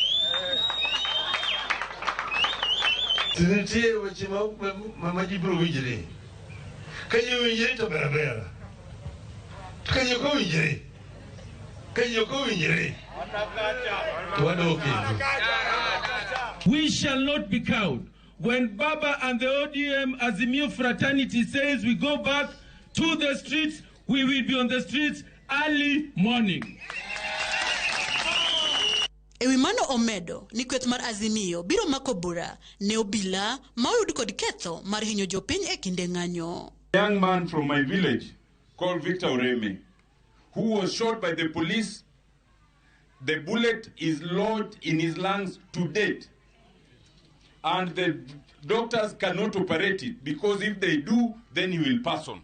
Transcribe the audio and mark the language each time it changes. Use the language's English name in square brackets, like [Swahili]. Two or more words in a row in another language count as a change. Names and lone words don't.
[Luo (Kenya and Tanzania)] Tinitie weche ma gibiro winjre. Ka ji winjre to bera. To ka ji ok winjre. To wadok kendo. [English] We shall not be cowed. When Baba and the ODM Azimio fraternity says we go back to the streets, we will be on the streets early morning. [Luo (Kenya and Tanzania)] Ewi mano omedo ni kweth mar Azimio biro mako bura ne obila ma oyud kod ketho mar hinyo jopiny e kinde ng'anyo. [English] A young man from my village called Victor Oreme, who was shot by the police. The bullet is lodged in his lungs to date, and the doctors cannot operate it because if they do, then he will pass on.